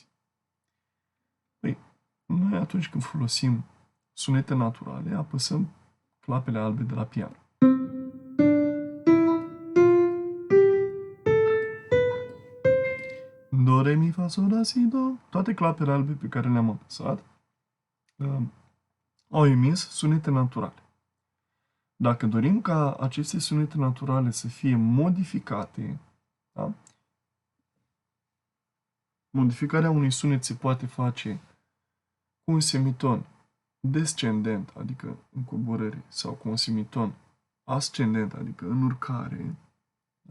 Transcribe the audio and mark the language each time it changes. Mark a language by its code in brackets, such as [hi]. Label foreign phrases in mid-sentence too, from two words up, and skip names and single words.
[ro] Păi, noi atunci când folosim sunete naturale, apăsăm clapele albe de la piano. Do, re, mi, fa, sol, la, si, do. Toate clapele albe pe care le-am apăsat au emis sunete naturale. Dacă dorim ca aceste sunete naturale să fie modificate, da? Modificarea unui sunet se poate face cu un semiton descendent, adică în coborâre, sau cu un semiton ascendent, adică în urcare, da?